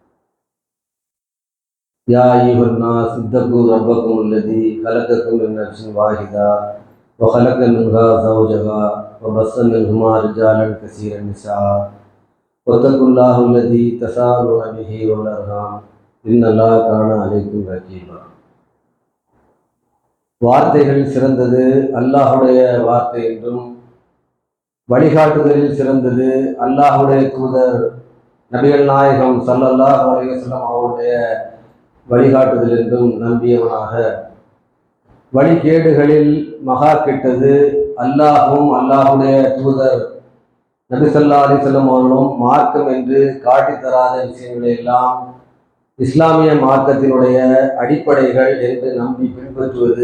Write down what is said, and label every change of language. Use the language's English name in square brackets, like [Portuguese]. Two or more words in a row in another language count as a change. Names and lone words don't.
[Arabic] يا ايها الناس اتقوا ربكم الذي خلقكم من نفس واحده وخلق منها زوجها وبث منهما رجالا كثيرا نساء واتقوا الله الذي تساءلون به والارحام ان الله كان عليكم رقيبا. [Tamil] வார்த்தைகளில் சிறந்தது அல்லாஹுடைய வார்த்தை என்றும் வழிகாட்டுதலில் சிறந்தது அல்லாஹுடைய தூதர் நபிகள் நாயகம் [Arabic] صلى الله عليه وسلم [Tamil] அவருடைய வழிகாட்டுதல் என்றும் நம்பியவனாக வழிகேடுகளில் மகா கெட்டது அல்லாஹும் அல்லாஹுடைய தூதர் நபி [Arabic] صلى الله عليه وسلم [Tamil] அவர்களும் மார்க்கம் என்று காட்டித்தராத விஷயங்களை எல்லாம் இஸ்லாமிய மார்க்கத்தினுடைய அடிப்படைகள் என்று நம்பி பின்பற்றுவது.